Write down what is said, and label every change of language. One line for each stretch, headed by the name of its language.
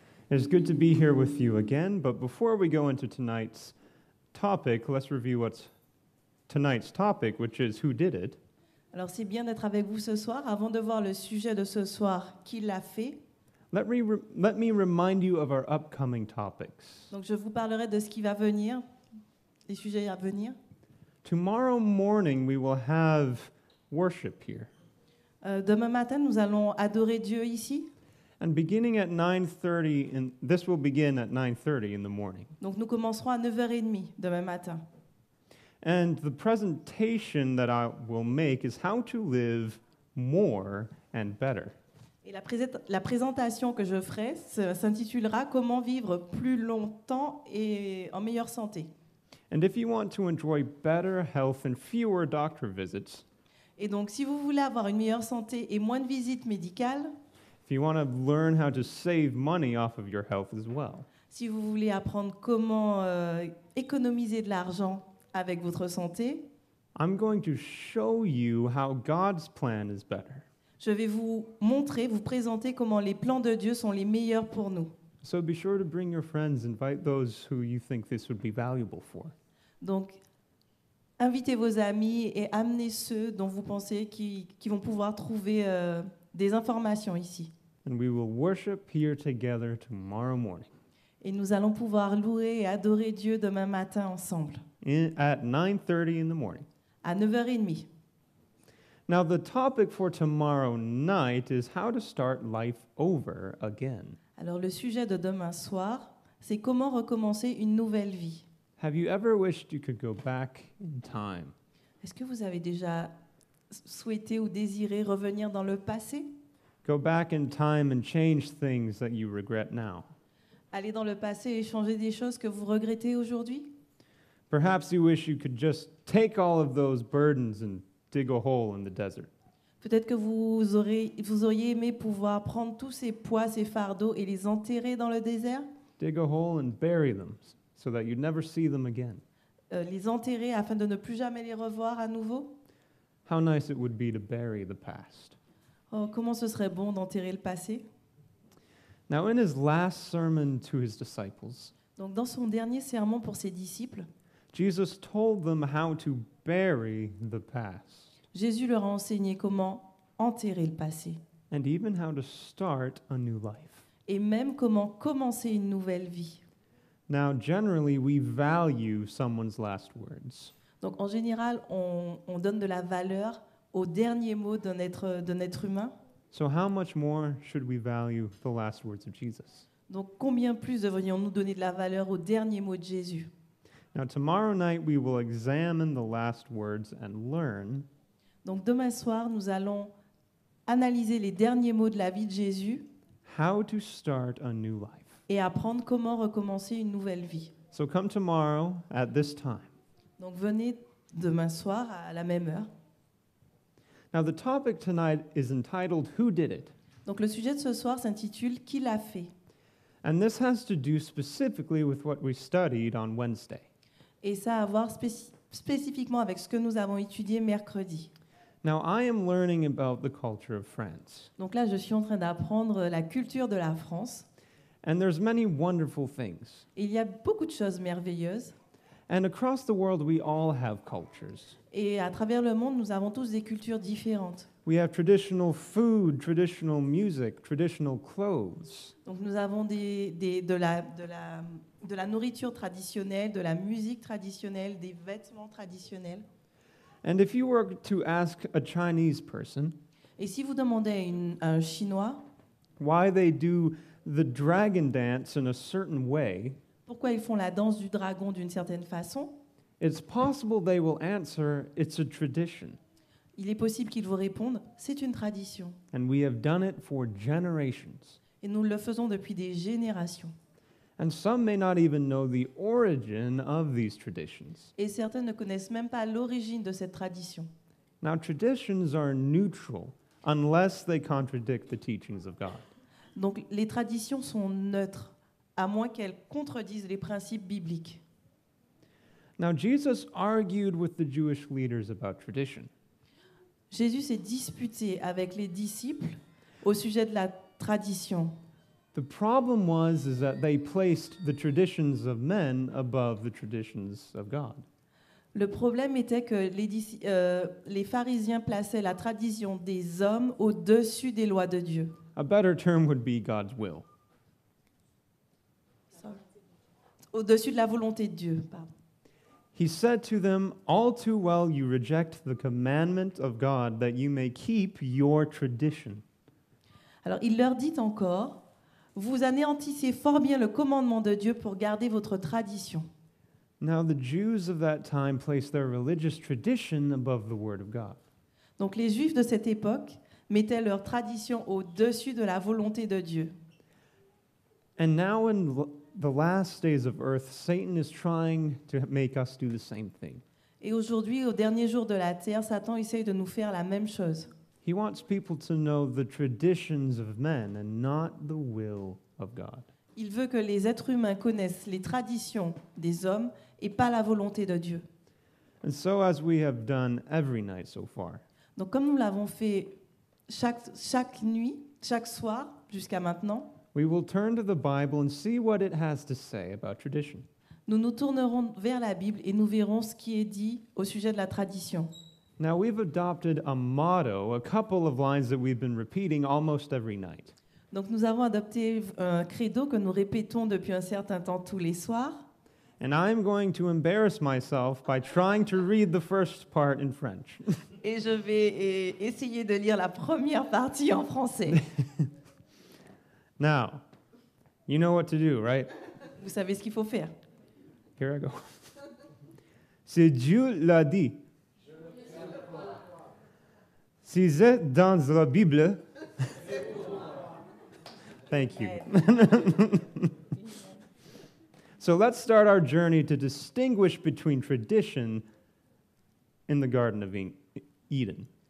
English: It's good to be here with you again, but before we go into tonight's topic, let's review what's tonight's topic, which is who did it.
French: Alors c'est bien d'être avec vous ce soir. Avant de voir le sujet de ce soir, qui l'a fait?
English: Let me remind you of our upcoming topics.
French: Donc je vous parlerai de ce qui va venir, les sujets à venir.
English: Tomorrow morning we will have worship here.
French: Demain matin, nous allons adorer Dieu ici.
English: And beginning at 9:30, and this will begin at 9:30 in the morning.
French: Donc nous commencerons à 9h30 demain matin.
English: And the presentation that I will make is how to live more and better.
French: Et la présentation que je ferai s'intitulera Comment vivre plus longtemps et en meilleure santé.
English: And if you want to enjoy better health and fewer doctor visits,
French: Et donc si vous voulez avoir une meilleure santé et moins de visites médicales,
English: if you want to learn how to save money off of your health as well,
French: si vous voulez apprendre comment économiser de l'argent avec votre santé,
English: I'm going to show you how God's plan is better.
French: je vais vous montrer, vous présenter comment les plans de Dieu sont les meilleurs pour nous.
English: So be sure to bring your friends, invite those who you think this would be valuable for.
French: Donc, invitez vos amis et amenez ceux dont vous pensez qui vont pouvoir trouver des informations ici.
English: And we will worship here together tomorrow morning
French: Et nous allons pouvoir louer et adorer Dieu demain matin ensemble,
English: at 9:30 in the morning.
French: à 9h30.
English: Now the topic for tomorrow night is how to start life over again.
French: Alors le sujet de demain soir, c'est comment recommencer une nouvelle vie.
English: Have you ever wished you could go back in time?
French: Est-ce que vous avez déjà souhaité ou désiré revenir dans le passé?
English: Go back in time and change things that you regret now.
French: Aller dans le passé et changer des choses que vous regrettez aujourd'hui?
English: Perhaps you wish you could just take all of those burdens and dig a hole in the desert.
French: Peut-être que vous auriez aimé pouvoir prendre tous ces poids, ces fardeaux et les enterrer dans le désert?
English: Dig a hole and bury them so that you'd never see them again.
French: Les enterrer afin de ne plus jamais les revoir à nouveau?
English: How nice it would be to bury the past.
French: Oh, comment ce serait bon d'enterrer le passé?
English: Now, in his last sermon to his disciples,
French: Donc, dans son dernier sermon pour ses disciples,
English: Jesus told them how to bury the past
French: Jésus leur a enseigné comment enterrer le passé
English: and even how to start a new life.
French: et même comment commencer une nouvelle vie.
English: Now, generally, we value someone's last words.
French: Donc, en général, on donne de la valeur aux derniers mots d'un être humain.
English: So how much more should we value the last words of Jesus?
French: Donc, combien plus devrions-nous donner de la valeur aux derniers mots de Jésus?
English: Now, tomorrow night, we will examine the last words and learn
French: Donc, demain soir, nous allons analyser les derniers mots de la vie de Jésus
English: how to start a new life.
French: et apprendre comment recommencer une nouvelle vie.
English: So come tomorrow at this time.
French: Donc, venez demain soir à la même heure.
English: Now, the topic tonight is entitled Who Did It?
French: Donc, le sujet de ce soir s'intitule Qui l'a fait?
English: And this has to do specifically with what we studied on Wednesday.
French: Et ça a à voir spécifiquement avec ce que nous avons étudié mercredi.
English: Now, I am learning about the culture of France.
French: Donc là, je suis en train d'apprendre la culture de la France.
English: And there's many wonderful things.
French: Et il y a beaucoup de choses merveilleuses.
English: And across the world, we all have cultures.
French: Et à travers le monde, nous avons tous des cultures différentes.
English: We have traditional food, traditional music, traditional clothes.
French: Donc nous avons de la nourriture traditionnelle, de la musique traditionnelle, des vêtements traditionnels.
English: And if you were to ask a Chinese person
French: Et si vous demandez à un Chinois
English: why they do the dragon dance in a certain way,
French: pourquoi ils font la danse du dragon d'une certaine façon,
English: it's possible they will answer, it's a tradition.
French: il est possible qu'ils vous répondent, c'est une tradition.
English: And we have done it for generations.
French: Et nous le faisons depuis des générations.
English: And some may not even know the origin of these traditions.
French: Et certains ne connaissent même pas l'origine de cette tradition.
English: Now, traditions are neutral unless they contradict the teachings of God.
French: Donc les traditions sont neutres, à moins qu'elles contredisent les principes bibliques.
English: Now, Jesus argued with the Jewish leaders about tradition.
French: Jésus s'est disputé avec les disciples au sujet de la tradition.
English: The problem is that they placed the traditions of men above the traditions of God.
French: Le problème était que les pharisiens plaçaient la tradition des hommes au-dessus des lois de Dieu.
English: A better term would be God's will.
French: Au-dessus de la volonté de Dieu, pardon.
English: He said to them, "All too well you reject the commandment of God that you may keep your tradition."
French: Alors il leur dit encore, vous anéantissez fort bien le commandement de Dieu pour garder votre tradition.
English: Now the Jews of that time placed their religious tradition above the word of God.
French: Donc les Juifs de cette époque mettaient leur tradition au-dessus de la volonté de Dieu.
English: And now in the last days of earth, Satan is trying to make us do the same thing.
French: Et aujourd'hui, au dernier jour de la terre, Satan essaye de nous faire la même chose.
English: He wants people to know the traditions of men and not the will of God.
French: Il veut que les êtres humains connaissent les traditions des hommes et pas la volonté de Dieu.
English: And so, as we have done every night so far,
French: Donc comme nous l'avons fait chaque nuit, chaque soir, jusqu'à maintenant,
English: we will turn to the Bible and see what it has to say about tradition.
French: nous nous tournerons vers la Bible et nous verrons ce qui est dit au sujet de la tradition.
English: Now, we've adopted a motto, a couple of lines that we've been repeating almost every night.
French: Donc nous avons adopté un credo que nous répétons depuis un certain temps tous les soirs.
English: And I'm going to embarrass myself by trying to read the first part in French.
French: Et je vais essayer de lire la première partie en français.
English: Now, you know what to do, right?
French: Vous savez ce qu'il faut faire.
English: Here I go.
French: Si Dieu l'a dit, si c'est dans la Bible,
English: thank you. So let's start our journey to distinguish between tradition in the Garden of Eden.